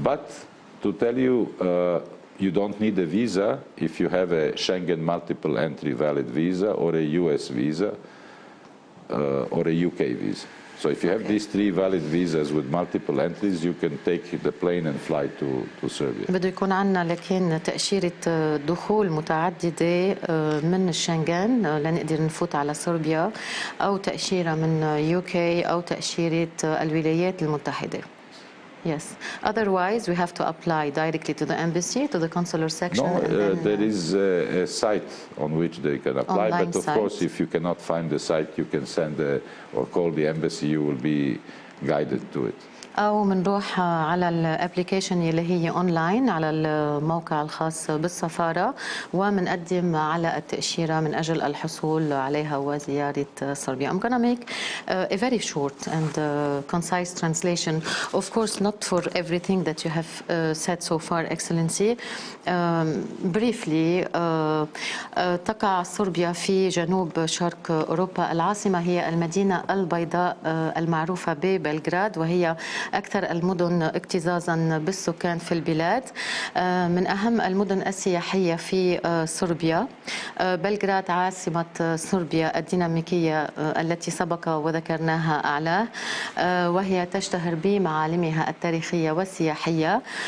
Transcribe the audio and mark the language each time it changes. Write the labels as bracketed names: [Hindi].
[English] But to tell you, you don't need a visa if you have a Schengen multiple entry valid visa or a US visa or a UK visa. So if you have these three valid visas with multiple entries, you can take the plane and fly to Serbia. [Arabic] بده يكون عندنا لكن تأشيرة دخول متعددة من الشنغن لنقدر نفوت على صربيا، أو تأشيرة من UK أو تأشيرة الولايات المتحدة. [English] Yes. Otherwise, we have to apply directly to the embassy, to the consular section. No, and then, there is a site on which they can apply. But of course, if you cannot find the site, you can send or call the embassy. You will be guided to it. [Arabic] أو منروح على الابليكيشن اللي هي أونلاين على الموقع الخاص بالسفارة ومنقدم على التأشيرة من أجل الحصول عليها وزيارة صربيا. [English] I'm gonna make a very short and concise translation. Of course, not for everything that you have said so far, Excellency. Briefly, [Arabic] تقع صربيا في جنوب شرق أوروبا. العاصمة هي المدينة البيضاء المعروفة ببلغراد، وهي أكثر المدن اكتظاظا بالسكان في البلاد. من أهم المدن السياحية في صربيا. بلغراد عاصمة صربيا الديناميكية التي سبق وذكرناها أعلاه، وهي تشتهر بمعالمها التاريخية والسياحية.